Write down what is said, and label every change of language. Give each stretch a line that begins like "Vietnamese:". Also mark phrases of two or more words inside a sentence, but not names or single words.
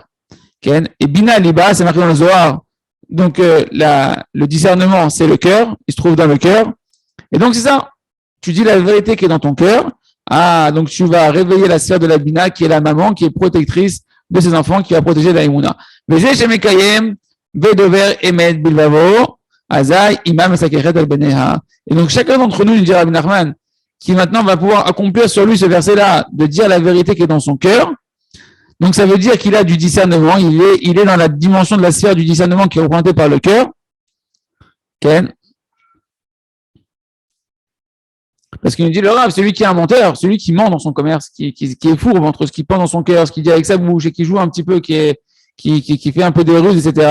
French: Ken, et
Hebrew: בינה ליבא,
French: c'est marqué dans le Zohar, donc le discernement c'est le cœur, il se trouve dans le cœur, et donc c'est ça, tu dis la vérité qui est dans ton cœur, donc tu vas réveiller la sphère de la bina qui est la maman, qui est protectrice de ses enfants, qui va protéger la Emouna.
Hebrew: וזה שמקיים ודובר אמת בלבבו אזי אמא סוככת על בניה.
French: Et donc chacun d'entre nous, il dit Rabbi Nachman, qui maintenant va pouvoir accomplir sur lui ce verset-là, de dire la vérité qui est dans son cœur. Donc ça veut dire qu'il a du discernement, il est dans la dimension de la sphère du discernement qui est représentée par le cœur. Ken. Parce qu'il nous dit le Rav, celui qui est un menteur, celui qui ment dans son commerce, qui est fourbe entre ce qu'il pense dans son cœur, ce qu'il dit avec sa bouche et qui joue un petit peu, qui fait un peu des ruses, etc.